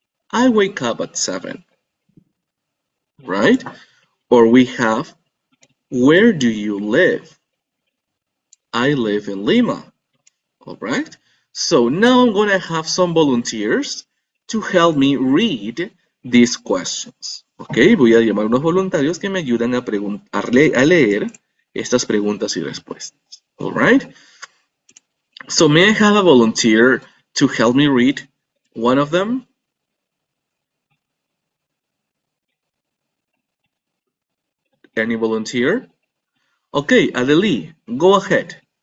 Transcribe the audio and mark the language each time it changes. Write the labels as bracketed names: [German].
[English] I wake up at 7. Right? Or we have, where do you live? I live in Lima. All right? So now I'm going to have some volunteers to help me read these questions. [Spanish] Ok, voy a llamar a unos voluntarios que me ayudan a leer estas preguntas y respuestas. [English] All right? So may I have a volunteer to help me read one of them? Any volunteer? Okay, Adeli, go ahead.